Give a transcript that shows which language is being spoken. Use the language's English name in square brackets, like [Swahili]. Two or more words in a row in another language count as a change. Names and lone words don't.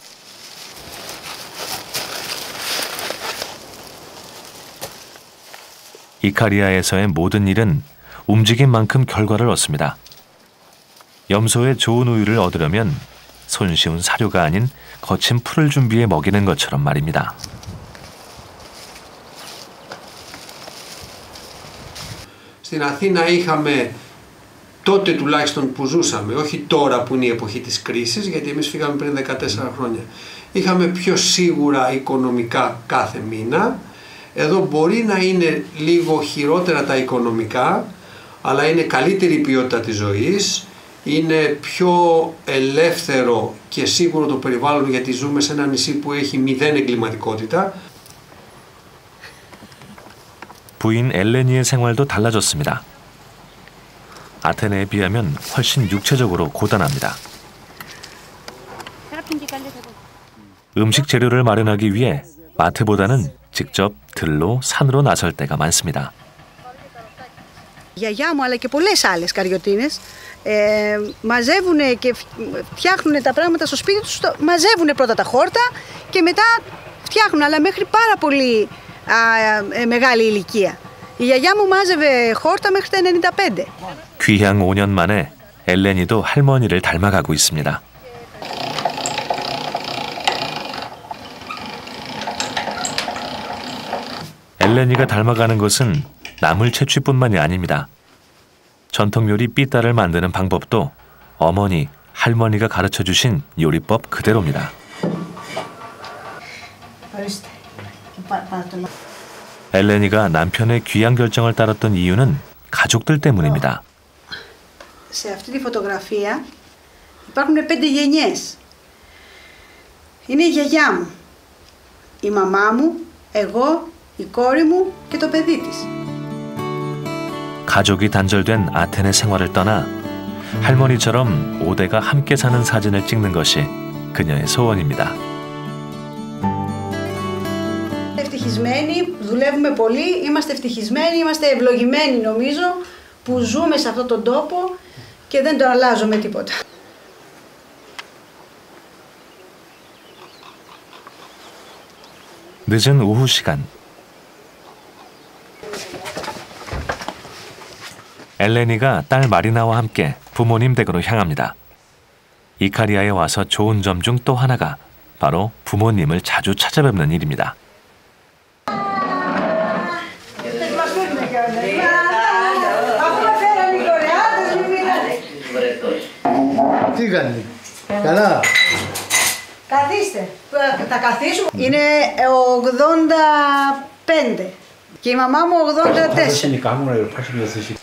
[Korean] 이카리아에서의 모든 일은 움직인 만큼 결과를 얻습니다. 염소의 좋은 우유를 얻으려면 손쉬운 사료가 아닌 거친 풀을 준비해 먹이는 것처럼 말입니다. [Greek] Στην Αθήνα είχαμε τότε τουλάχιστον που ζούσαμε, όχι τώρα που είναι η εποχή της κρίσης, γιατί εμείς φύγαμε πριν 14 χρόνια. Είχαμε πιο σίγουρα οικονομικά κάθε μήνα. Εδώ μπορεί να είναι λίγο χειρότερα τα οικονομικά, αλλά είναι καλύτερη η ποιότητα της ζωής, είναι πιο ελεύθερο και σίγουρο το περιβάλλον, γιατί ζούμε σε ένα νησί που έχει 0 εγκληματικότητα. [Korean] 부인 엘레니의 생활도 달라졌습니다. 아테네에 비하면 훨씬 육체적으로 고단합니다. 음식 재료를 마련하기 위해 마트보다는 직접 들로 산으로 나설 때가 많습니다. [Greek] Η γιαγιά μου αλλά και πολλές άλλες καριωτίνες μαζεύουν και φτιάχνουν τα πράγματα στο σπίτι τους, μαζεύουν πρώτα τα χόρτα και μετά φτιάχνουν, αλλά μέχρι πάρα πολύ μεγάλη ηλικία. Η γιαγιά μου μάζευε χόρτα μέχρι τα 95. [Korean] 귀향 5년 만에 엘레니도 할머니를 닮아가고 있습니다. 엘레니가 닮아가는 것은 나물 채취뿐만이 아닙니다. 전통 요리 삐따를 만드는 방법도 어머니, 할머니가 가르쳐주신 요리법 그대로입니다. 엘레니가 남편의 귀향 결정을 따랐던 이유는 가족들 때문입니다. [Greek] Σε αυτή τη φωτογραφία υπάρχουν 5 γενιές. Είναι η γιαγιά μου, η μαμά μου, εγώ, η κόρη μου και το παιδί της. [Korean] 가족이 단절된 아테네 생활을 떠나 할머니처럼 5대가 함께 사는 사진을 찍는 것이 그녀의 소원입니다. [Greek] Ευτυχισμένοι, δουλεύουμε πολύ, είμαστε ευτυχισμένοι, είμαστε ευλογημένοι νομίζω που ζούμε σε αυτόν τον τόπο και δεν τον αλλάζω με τίποτα. [Korean] 늦은 오후 시간. 엘레니가 딸 마리나와 함께 부모님 댁으로 향합니다. 이카리아에 와서 좋은 점 중 또 하나가 바로 부모님을 자주 찾아뵙는 일입니다. [Greek] Τι κάνει, καλά. Καθίστε, θα καθίσουμε. Είναι 85 και η μαμά μου 84.